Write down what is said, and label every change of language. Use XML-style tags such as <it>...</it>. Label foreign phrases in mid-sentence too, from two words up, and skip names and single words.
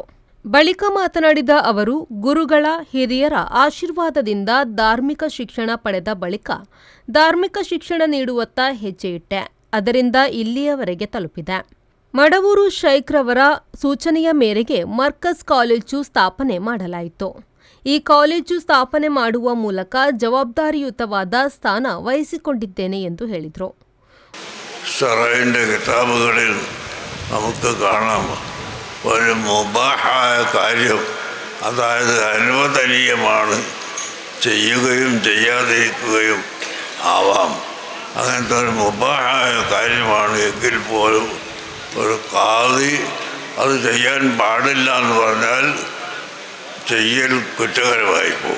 <kn>ಬಳಿಕ ಮಾತನಾಡಿದ ಅವರು, ಗುರುಗಳ ಹಿರಿಯರ ಆಶೀರ್ವಾದದಿಂದ ಧಾರ್ಮಿಕ ಶಿಕ್ಷಣ ಪಡೆದ ಬಳಿಕ ಧಾರ್ಮಿಕ ಶಿಕ್ಷಣ ನೀಡುವತ್ತ ಹೆಜ್ಜೆ ಇಟ್ಟೆ. ಅದರಿಂದ ಇಲ್ಲಿಯವರೆಗೆ ತಲುಪಿದೆ. ಮಡವೂರು ಶೈಖ್ರವರ ಸೂಚನೆಯ ಮೇರೆಗೆ ಮರ್ಕಜ್ ಕಾಲೇಜು ಸ್ಥಾಪನೆ ಮಾಡಲಾಯಿತು. ಈ ಕಾಲೇಜು ಸ್ಥಾಪನೆ ಮಾಡುವ ಮೂಲಕ ಜವಾಬ್ದಾರಿಯುತವಾದ ಸ್ಥಾನ ವಹಿಸಿಕೊಂಡಿದ್ದೇನೆ ಎಂದು ಹೇಳಿದರು.</kn> <ml>ഒരു മുബാഹായ കാര്യം, അതായത് അനുവദനീയമാണ്, ചെയ്യുകയും ചെയ്യാതിരിക്കുകയും ആവാം. അങ്ങനത്തെ ഒരു മുബാഹായ കാര്യമാണ് എങ്കിൽ പോലും ഒരു ഖാദി അത് ചെയ്യാൻ പാടില്ല എന്ന് പറഞ്ഞാൽ ചെയ്യൽ കുറ്റകരമായി പോകും.</ml>